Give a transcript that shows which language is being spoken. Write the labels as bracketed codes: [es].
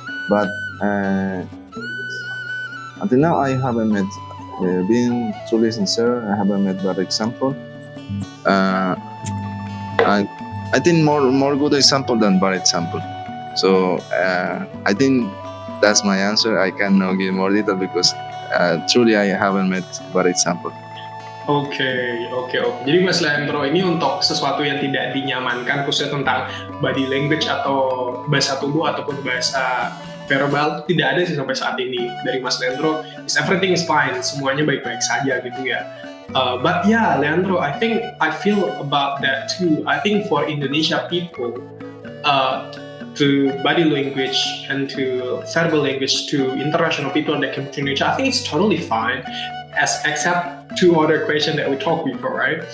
[en] But until now, I haven't met, being truly sincere, I haven't met that example. And I think more good example than bad example. So I think that's my answer. I cannot give more detail because truly I haven't met bad example. [id] Oke. Jadi Mas Leandro ini untuk sesuatu yang tidak dinyamankan khususnya tentang body language atau bahasa tubuh ataupun bahasa verbal tidak ada sih sampai saat ini dari Mas Leandro. [en] Everything is fine, [id] semuanya baik-baik saja gitu ya. [en] But yeah, Leandro, I think I feel about that too. I think for Indonesia people, to body language and to verbal language to international people that come to Indonesia, I think it's totally fine, except two other questions that we talked before, right?